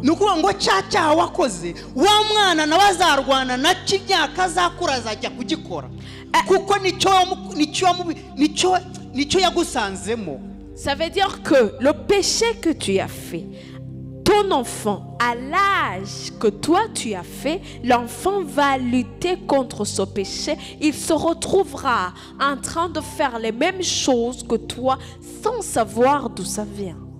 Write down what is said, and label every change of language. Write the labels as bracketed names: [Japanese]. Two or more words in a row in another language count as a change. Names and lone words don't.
[Kinyarwanda] Nukuvuga ngo cyaha wakoze wa mwana nawe azarwana na cy'imyaka azakura azajya kugikora kuko nicyo yagusanzemo. [French] Ça veut dire que le péché que tu as fait, ton enfant, à l'âge que toi tu as fait, l'enfant va lutter contre ce péché. Il se retrouvera en train de faire les mêmes choses que toi sans savoir d'où ça vient.